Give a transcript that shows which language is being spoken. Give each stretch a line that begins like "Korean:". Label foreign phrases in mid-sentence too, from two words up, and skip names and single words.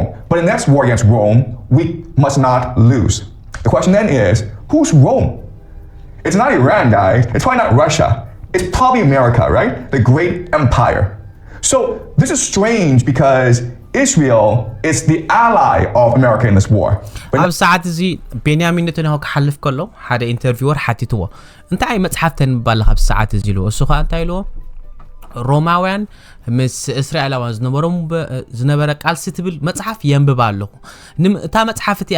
English: But in the next war against Rome, we must not lose. The question then is, who's Rome? It's not Iran, guys. It's probably not Russia. It's probably America, right? The great empire. So this is strange because Israel is the ally of America in this war.
Tigrinya: ኣብ ሰዓት እዚ ቤንያሚን ነተንያሁ ክሓልፍ ከሎ ሓደ ኢንተርቪወር ሓቲትዎ እንታይ መጽሓፍ ተንብባለ ኣብ ሰዓት እዚ ኢሉ እሱ ኸ እንታይ ኢልዎ ሮማውያን ምስ እስራኤላውያን ዝነበረ ቃልሲ ትብል መጽሓፍ የንብብ ኣለኹ እታ መጽሓፍ እቲኣ